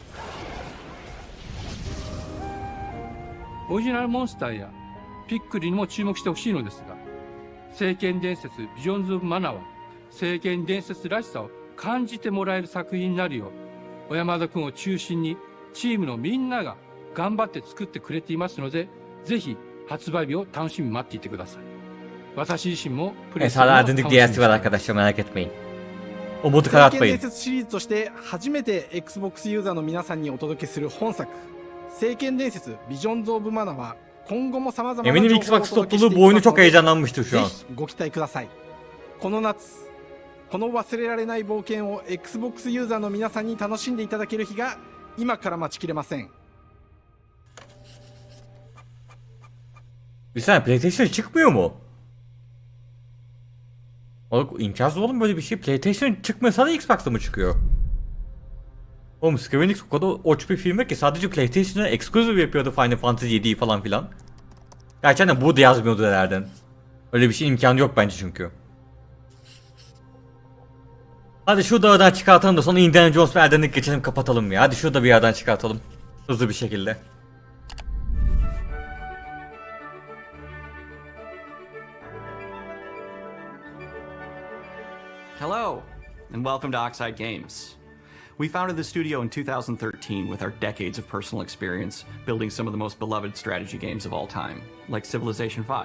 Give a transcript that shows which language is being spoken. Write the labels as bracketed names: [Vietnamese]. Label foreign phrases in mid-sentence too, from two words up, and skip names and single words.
[Japanese] オリジナルモンスターやピックリにも注目してほしいのですが、聖剣伝説ビジョンズ・オブ・マナーは聖剣伝説らしさを感じてもらえる作品になるよう、小山田君を中心にチームのみんなが頑張って作ってくれていますので、ぜひ発売日を楽しみに待っていてください。私自身もプレイするのを楽しみにしています。 [Turkish] DLC'si var arkadaşlar, merak etmeyin. Umudu [Japanese] 聖剣伝 [Turkish] karartmayın. [Japanese] 説シリーズとして初めて Xbox ユーザーの皆さんにお届けする本作、聖剣伝説ビジョンズ・オブ・マナーは今後も様々な [Turkish] Eminim [Japanese] 情報をお [Turkish] Xbox [Japanese] 届けしてい [Turkish] topluluğu [Japanese] き [Turkish] bu oyunu [Japanese] ますの [Turkish] çok [Japanese] で、 [Turkish] heyecanlanmıştır [Japanese] ぜ [Turkish] şu an. [Japanese] ひご期待ください。この夏、この忘れられない冒険を Xbox ユーザーの皆さんに楽しんでいただける日が今から待ちきれません。 [Turkish] Bir saniye, PlayStation çıkmıyor mu? Oğlum, imkansız oğlum böyle bir şey. PlayStation çıkmıyorsa da Xbox'ta mı çıkıyor? Oğlum Square Enix o kadar oç bir firma ki sadece PlayStation'a exclusive yapıyordu Final Fantasy 7'yi falan filan. Gerçekten bu da yazmıyordu nelerden. Öyle bir şey imkanı yok bence çünkü. Hadi şu dağdan çıkartalım da sonra Indiana Jones ve Elden Ring geçelim, kapatalım ya. Hadi şurada bir yerden çıkartalım. Hızlı bir şekilde. [English] Hello, and welcome to Oxide Games. We founded the studio in 2013 with our decades of personal experience building some of the most beloved strategy games of all time, like Civilization V.